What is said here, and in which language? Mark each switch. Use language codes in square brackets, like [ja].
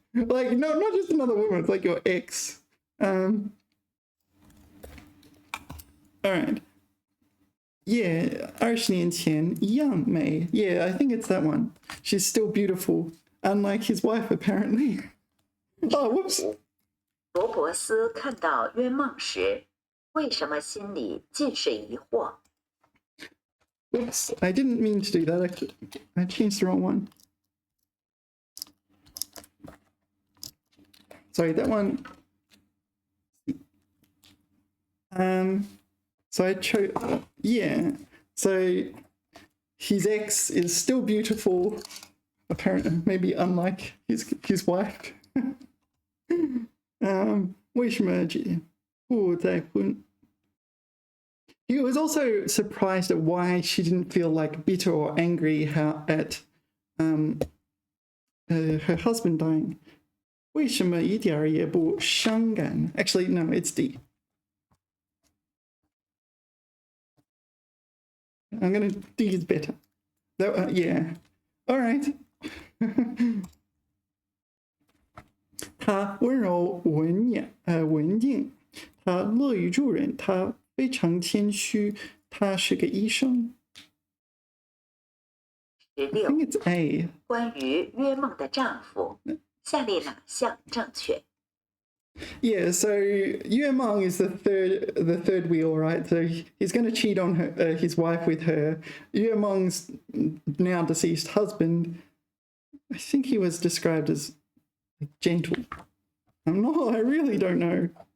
[en] Like, no, not just another woman, it's like your ex. All right. Yeah, [zh] 20年前一样美. [en] Yeah, I think it's that one. She's still beautiful, unlike his wife, apparently. Oh, whoops. [zh] 罗伯斯看到约梦时，为什么心里尽是疑惑？ [en] Oops, I didn't mean to do that. I changed the wrong one. Sorry, that one. So I chose, yeah. So his ex is still beautiful, apparently, maybe unlike his wife. [zh] 为什么不再婚? [en] He was also surprised at why she didn't feel like bitter or angry at her husband dying. [zh] 为什么一点儿也不伤感? [en] Actually, no, it's D. I'm gonna D is better. Yeah. All right. [zh] 他温柔文静，他乐于助人，他非常谦虚，他是个医生。 [en] I think it's A. [zh] 关于约梦的丈夫，下列哪项正确？ [en] Yeah, so Yue Meng is the third wheel, right? So he's going to cheat on his wife with her. Yue Meng's now deceased husband, I think he was described as gentle. I really don't know.